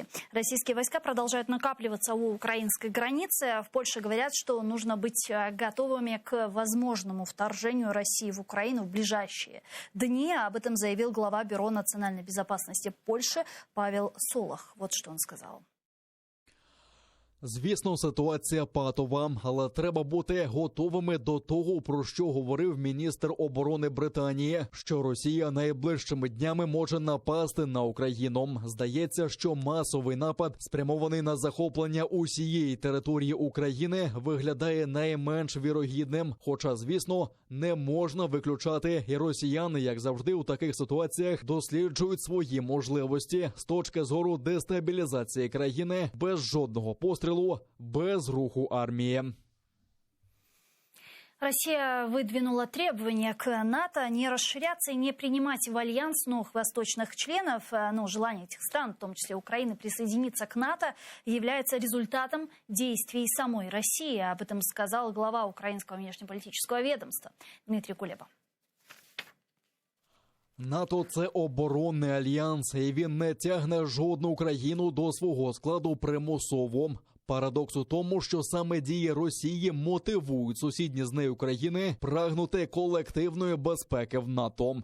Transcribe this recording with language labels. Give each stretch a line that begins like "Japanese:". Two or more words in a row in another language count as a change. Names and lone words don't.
Russian: Российские войска продолжают накапливаться у украинской границы. В Польше говорят, что нужно быть готовыми к возможному вторжению России в Украину в ближайшие дни. Об этом заявил глава Бюро национальной безопасности Польши Павел Солах. Вот что он сказал.
Ukrainian: Звісно, ситуація патова, але треба бути готовими до того, про що говорив міністр оборони Британії, що Росія найближчими днями може напасти на Україну. Здається, що масовий напад, спрямований на захоплення усієї території України, виглядає найменш вірогідним. Хоча, звісно, не можна виключати, і росіяни, як завжди у таких ситуаціях, досліджують свої можливості з точки зору дестабілізації країни без жодного пострілу, без руху армии.
Russian: Россия выдвинула требования к НАТО не расширяться и не принимать в альянс новых восточных членов. Но желание этих стран, в том числе Украины, присоединиться к НАТО является результатом действий самой России. Об этом сказал глава украинского внешнеполитического ведомства Дмитрий Кулеба.
Ukrainian: НАТО – це оборонний альянс, і він не тягне жодну країну до свого складу примусово. Парадокс у тому, що саме дії Росії мотивують сусідні з нею країни прагнути колективної безпеки в НАТО.